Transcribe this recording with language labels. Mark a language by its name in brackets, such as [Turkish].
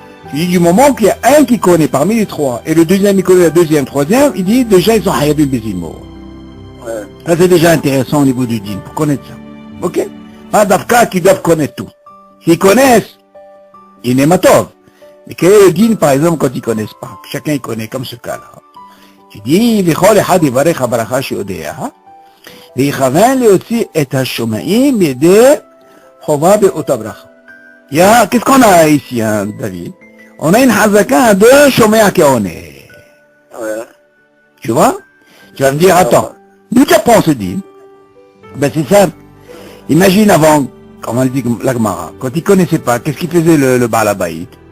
[French] Tu dis, du moment qu'il y a un qui connaît parmi les 3, et le deuxième, il connaît la deuxième, troisième, il dit, déjà, ils sont Hayabim Bezimo. Ça, c'est déjà intéressant au niveau du din, pour connaître ça. Ok? Pas d'Afka qui doivent connaître tout. S'ils connaissent, ils n'aiment pas. Mais quel est le din, par exemple, quand ils connaissent pas? Chacun il connaît, comme ce cas-là. Tu dis, [Hebrew] וכל אחד יברך הברכה שיודע, ויכוון להוציא את השומעים בידי חובה באותה ברכה. [French] Qu'est-ce qu'on a ici, hein, David? On a une hazaka de shomea keone. Tu vois? Tu vas me dire, attends, d'où tu apprends ce din? Ben c'est simple. Imagine avant, comme on dit la Gemara, quand ils connaissaient pas, qu'est-ce qu'il faisait le Baal Habayit?